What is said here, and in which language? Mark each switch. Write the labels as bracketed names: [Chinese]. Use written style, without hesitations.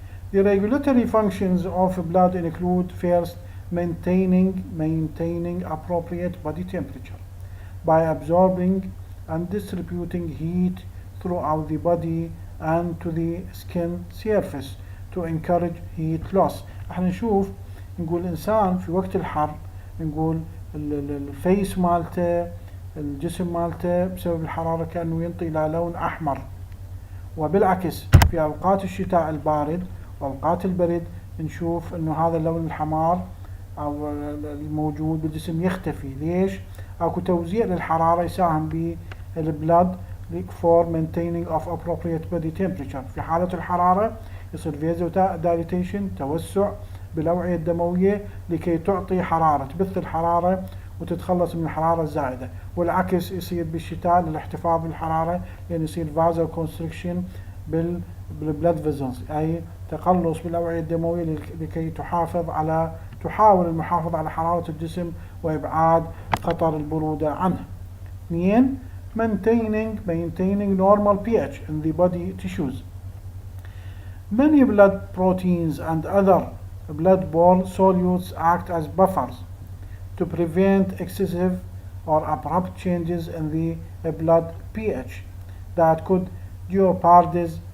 [English] The regulatory functions of blood include first, maintaining appropriate body temperature by absorbing and distributing heat throughout the body and to the skin surface to encourage heat loss. [Arabic] احنا نشوف نقول الإنسان في وقت الحر نقول الفيس مالته الجسم مالته بسبب الحرارة كأنه ينطي إلى لون أحمر، وبالعكس في أوقات الشتاء البارد وأوقات البرد نشوف إنه هذا اللون الحمار أو الموجود بالجسم يختفي. ليش؟ أكو توزيع للحرارة يساهم بالبلد [English] for maintaining of appropriate body temperature. [Arabic] في حالة الحرارة يصير vasodilatation توسع بالأوعية الدموية لكي تعطي حرارة، تبث الحرارة وتتخلص من الحرارة الزائدة، والعكس يصير بالشتاء للاحتفاظ بالحرارة لأن يصير vasoconstriction بالبلد فيزلز، أي تقلص بالأوعية الدموية لكي تحاول المحافظة على حرارة الجسم وإبعاد خطر البرودة عنه. [English] اثنين، maintaining normal pH in the body tissues. Many blood proteins and other blood-borne solutes act as buffers to prevent excessive or abrupt changes in the blood pH that could jeopardize